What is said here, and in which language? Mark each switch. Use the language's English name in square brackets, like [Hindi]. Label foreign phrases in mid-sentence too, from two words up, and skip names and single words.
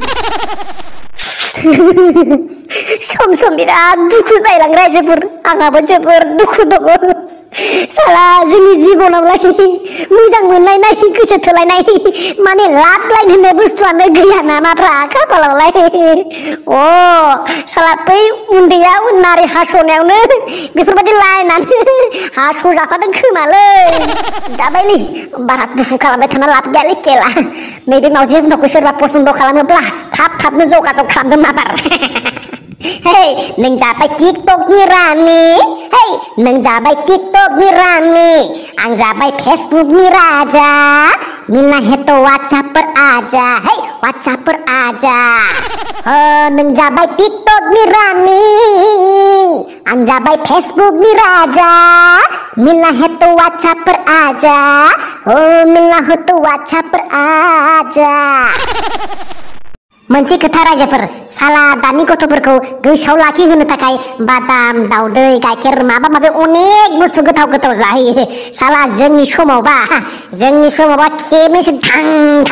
[Bodo] सम बिराद दुखु जायलाङो रायजोफोर आंहाबो जोबोर दुखु दङ साला जोंनि जिबनावलाय मोजां मोनलायनाय गोसो थोलायनाय माने लाभ लाइन होननाय बुस्थुआनो गैया नामाफ्रा खाफालावलाय साला बै उन्दैयाव नारि हास'नायावनो बेफोरबायदि लाइनानो हास'जाफादों खोमालै दाबायलै बारा दुखु खालामबाय थाना लाब गैयालै केला नैबे मावजि बुन्दाखौ सोरबा पसन्द खालामोब्ला थाबनो जगाजग खालामदों माबार Hey, neng जाबाय टिकटकनि रानि Hey, neng जाबाय टिकटकनि रानि आं जाबाय फेसबुकनि राजा [Hindi] मिलना है तो व्हाट्सएप पर आजा [Bodo] Hey, [Hindi] व्हाट्सएप पर आजा [Bodo] नों जाबाय टिकटकनि रानि आं जाबाय फेसबुकनि राजा [Hindi] मिलना है तो व्हाट्सएप पर आजा मिलना है तो व्हाट्सएप पर आजा [Bodo] मोनसे खोथा रायजोफोर साला दानि गथ'फोरखौ गोसोआव लाखिहोनो थाखाय बादाम दाउदै गाइखेर माबा माबि अनेक बुस्थु गोथाव जाहोयो साला जोंनि समावबा खेबनैसो थां